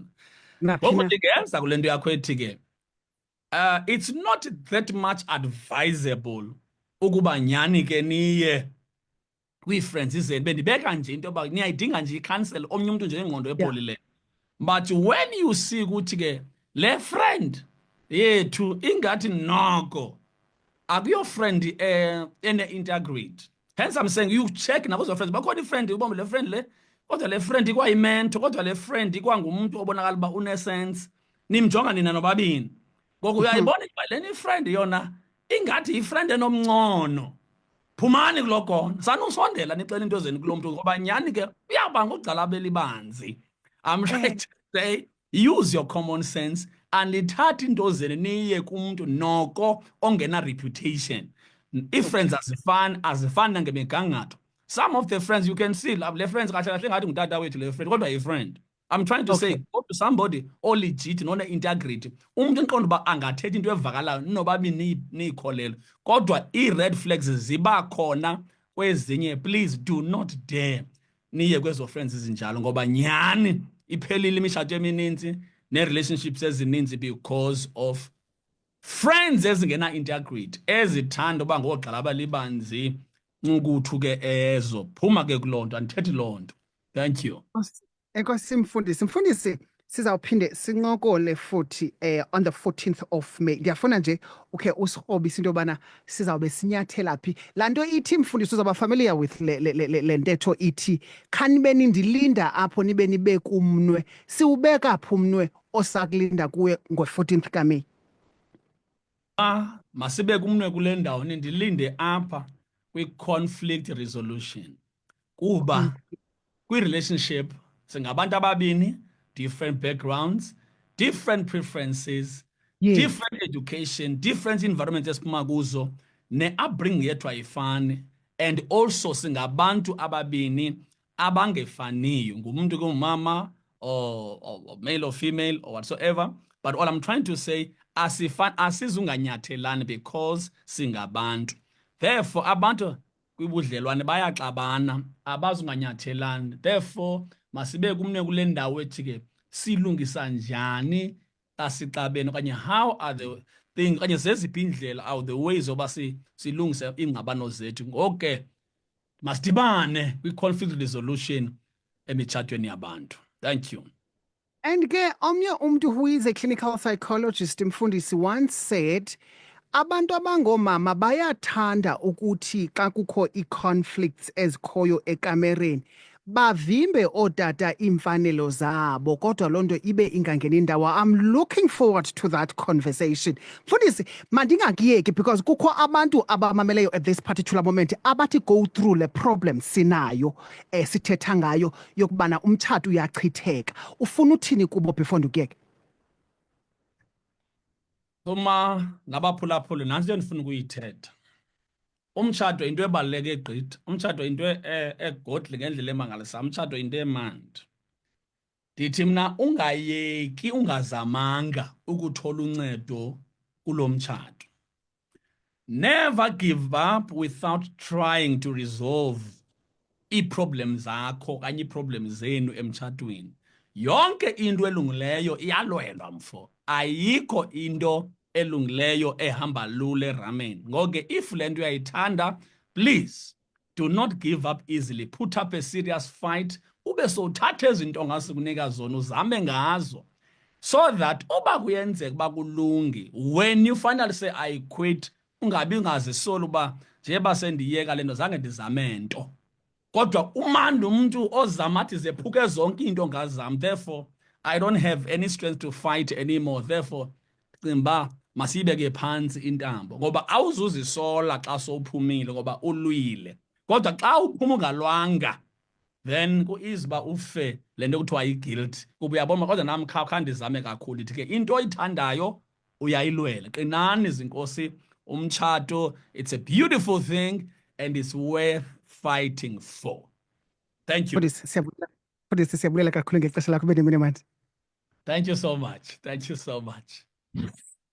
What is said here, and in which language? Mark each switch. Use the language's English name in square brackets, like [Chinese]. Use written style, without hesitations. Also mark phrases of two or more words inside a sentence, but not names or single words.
[Xhosa] Naphi Ngoku na? ndingenza kule nto yakho ethi ke [English] it's not that much advisable [Xhosa] ukuba nyani ke niye kwii-friends zenu. Bendibeka nje into yoba niyayidinga nje ikhansela omnye umntu nje ingqondo epholileyo. [English] But when you see [Xhosa] ukuthi ke le friend yethu ingathi noko akuyo friend ene-integrity. [English] Hence I'm saying you check nakuzo friends. [Xhosa] Bakhona i-friend ubombe le friend le, kodwa le friend ikwayimento, kodwa le friend ikwangumuntu obonakala uba unesense. Nimjonga nina nobabini. Ngoku uyayibona uba leni friend yona ingathi yi-friend enomncono. Phumani kuloo kona. Sanusondela nixela into zenu kulo mntu ngoba nyani ke uyaba ngugxalaba elibanzi. [English] I'm trying to say use your common sense and [Xhosa] lithathe into zenu niye kumuntu noko ongena [English] reputation. [Xhosa] I-friends azifani nangemigangatho. [English] Some of the friends you can see [Xhosa] le friends kahle kahle ngathi ngutata wethu le friend kodwa yi-friend. [English] I'm trying to say go to somebody [Xhosa] o-legit none-integrity. Umuntu enqonda uba angathetha into evakalayo nobabini niyikholelwa. Kodwa ii-red flags ziba khona kwezinye. [English] Please do not dare [Xhosa] niye kwezo friends ezinjalo ngoba nyani iphelile imitshato emininzi nee-relationships ezininzi [English] because of friends [Xhosa] ezingena-integrity ezithanda uba ngoogxalaba libanzi nkuthu ke ezo. Phuma ke kuloo nto, andithethi loo nto. [English] Thank you. [Xhosa] Enkosi Mfundisi. Mfundisi, sizawuphinde sincokole futhi [English] on the 14th of May. [Xhosa] Ndiyafuna nje ukhe usirhobise into yobana sizawube sinyathela phi. Laa nto ithi Mfundisi uzawuba [English] familiar with [Xhosa] le ntetho ithi khanibe nindilinda apho nibe nibe kumnwe. Siwubeka phi umnwe osakulinda kuwe ngo-14th kaMeyi? Masibe kumnwe kule ndawo nindilinde apha kwi- [English] conflict resolution [Xhosa] kuba kwi-relationship singabantu ababini, [English] different backgrounds, different preferences, Yes. different education, different environment [Xhosa] esiphuma kuzo, ne-upbringing yethu ayifani, [English] and also [Xhosa] singabantu ababini abangefaniyo, ngumuntu kungumama [English] or male or female or whatsoever. But all I'm trying to say, [Xhosa] asizunganyathelani because singabantu. Therefore abantu kwibudlelwane bayaxabana, abazunganyathelani. Therefore masibe kumne kule ndawo ethi ke silungisa njani xa sixabene okanye [English] how are the things [Xhosa] okanye zeziphi indlela [English] are the ways [Xhosa] oba silungise iingxabano zethu. Ngoke masidibane kwi- [English] conflict resolution [Xhosa] emitshatweni yabantu. [English] Thank you. [Xhosa] And ke omnye umntu [English] who is a clinical psychologist, [Xhosa] Mfundisi, [English] once said [Xhosa] abantu abangomama bayathanda ukuthi xa kukho ii-conflicts ezikhoyo ekamereni bavimbe ootata iimfanelo zabo kodwa loo nto ibe ingangeni indawo. [English] I'm looking forward to that conversation. [Xhosa] Mfundisi, mandingakuyeki because kukho abantu abamameleyo [English] at this particular moment [Xhosa] abathi [English] go through [Xhosa] le problem sinayo sithetha ngayo yokubana umtshato uyachitheka. Ufuna uthini kubo before ndikuyeke? Uma ngabaphulaphuli nantsi into endifuna ukuyithetha. Umtshato into ebaluleke gqithi. Umtshato into egodli ngendlela emangalisayo. Umtshato into emandi. Ndithi mna ungayeki ungazamanga ukuthola uncedo kulo mtshato. [English] Never give up without trying to resolve [Xhosa] ii-problems zakho okanye ii-problems zenu emtshatweni. Yonke into elungileyo iyalwelwa mfo. Ayikho into elungileyo ehamba lula erameni. Ngoke if le nto uyayithanda, [English] please do not give up easily. Put up a serious fight. [Xhosa] Ube sowuthatha izinto ongasikunika zona uzame ngazo. [English] So that [Xhosa] uba kuyenzeka uba kulungi, [English] when you finally say I quit, [Xhosa] ungabi ungazisola uba njeba sendiyeka le nto zange ndizame nto. Kodwa umandi umuntu ozama athi zephuke zonke into ngazam. [English] Therefore I don't have any strength to fight anymore. Therefore, [Xhosa] cinga masiyibeke phansi intambo ngoba awuzuzisola xa sowuphumile ngoba ulwile. Kodwa xa uphuma ungalwanga, then ku-easy uba ufe le nto kuthiwa yi-guilt. Kuba uyabona kodwa nam khandizame kakhulu ithi ke into oyithandayo uyayilwela. Qinani zinkosi, umtshato, [English] it's a beautiful thing and it's worth fighting for. Thank you. [Xhosa] Mfundisi, siyabulela kakhulu ngexesha lakho, bendimene manje. [English] Thank you so much. Thank you so much.